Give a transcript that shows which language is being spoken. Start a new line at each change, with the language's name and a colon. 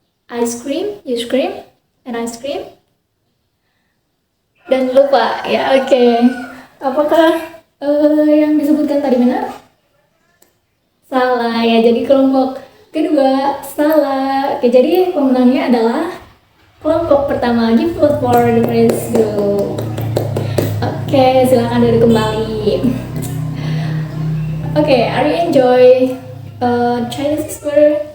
English: Ice cream, you scream, and ice cream.
Indonesian: Dan lupa ya, oke. Apakah yang disebutkan tadi benar? Salah ya, jadi kelompok kedua salah. Oke, jadi pemenangnya adalah kelompok pertama.
English: Give applause for the first group. Oke,
Indonesian: silakan duduk kembali.
English: Oke, are you enjoy Chinese word?